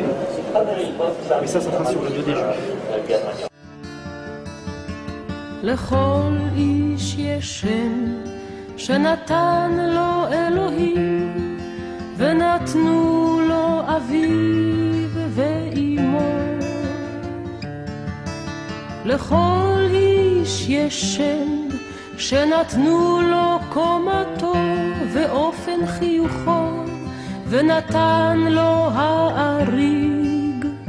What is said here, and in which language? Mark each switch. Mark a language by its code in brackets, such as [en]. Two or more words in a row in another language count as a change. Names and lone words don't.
[fr] Mais ça sera sur le dos des Juifs. [he] לכל איש יש שם שנתן לו אלוהים ונתנו לו אביו ואימו. לכל איש יש שם שנתנו לו קומתו ואופן חיוכו ונתן לו האריג.